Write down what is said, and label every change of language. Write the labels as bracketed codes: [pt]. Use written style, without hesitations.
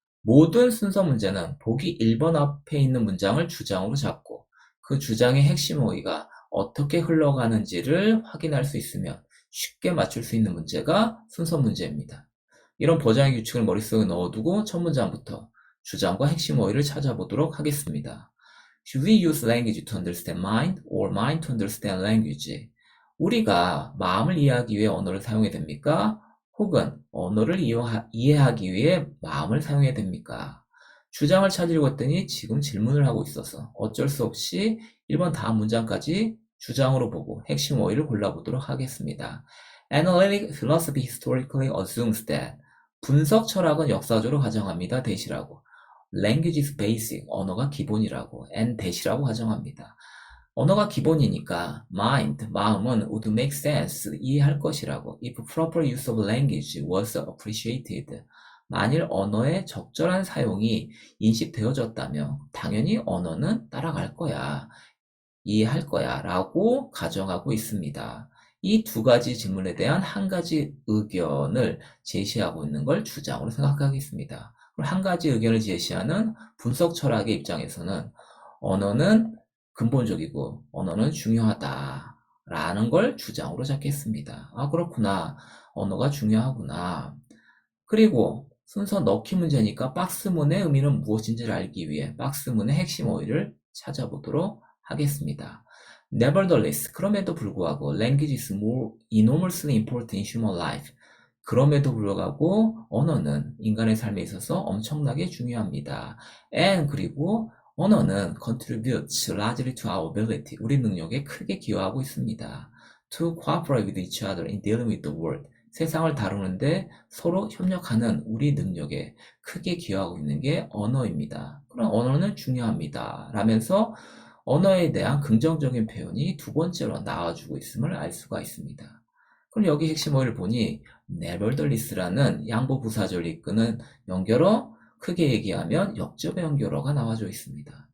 [ko] 모든 순서 문제는 보기 1번 앞에 있는 문장을 주장으로 잡고 그 주장의 핵심 어휘가 어떻게 흘러가는지를 확인할 수 있으면 쉽게 맞출 수 있는 문제가 순서 문제입니다. 이런 버장의 규칙을 머릿속에 넣어두고 첫 문장부터 주장과 핵심 어휘를 찾아보도록 하겠습니다. [en] Should we use language to understand mind or mind to understand language? [ko] 우리가 마음을 이해하기 위해 언어를 사용해야 됩니까? 혹은 언어를 이해하기 위해 마음을 사용해야 됩니까? 주장을 찾으려고 했더니 지금 질문을 하고 있어서 어쩔 수 없이 1번 다음 문장까지 주장으로 보고 핵심 어휘를 골라보도록 하겠습니다. [en] Analytic philosophy historically assumes that [ko] 분석 철학은 역사적으로 가정합니다. 대시라고. [en] Language is basic, [ko] 언어가 기본이라고. and 대시라고 가정합니다. 언어가 기본이니까 mind, 마음은 [en] would make sense, [ko] 이해할 것이라고. [en] If proper use of language was appreciated. [ko] 만일 언어의 적절한 사용이 인식되어졌다면 당연히 언어는 따라갈 거야. 이해할 거야 라고 가정하고 있습니다. 이 두 가지 질문에 대한 한 가지 의견을 제시하고 있는 걸 주장으로 생각하겠습니다. 한 가지 의견을 제시하는 분석 철학의 입장에서는 언어는 근본적이고 언어는 중요하다라는 걸 주장으로 잡겠습니다. 아, 그렇구나. 언어가 중요하구나. 그리고 순서 넣기 문제니까 박스문의 의미는 무엇인지를 알기 위해 박스문의 핵심 어휘를 찾아보도록 하겠습니다. [en] Nevertheless, [ko] 그럼에도 불구하고 [en] language is more enormously important in human life. [ko] 그럼에도 불구하고 언어는 인간의 삶에 있어서 엄청나게 중요합니다. [en] And [ko] 그리고 언어는 [en] contributes largely to our ability. [ko] 우리 능력에 크게 기여하고 있습니다. [en] To cooperate with each other in dealing with the world. [ko] 세상을 다루는데 서로 협력하는 우리 능력에 크게 기여하고 있는 게 언어입니다. 그럼 언어는 중요합니다. 라면서 언어에 대한 긍정적인 표현이 두 번째로 나와주고 있음을 알 수가 있습니다. 그럼 여기 핵심 어휘를 보니 nevertheless라는 양보 부사절을 이끄는 연결어, 크게 얘기하면 역접의 연결어가 나와져 있습니다.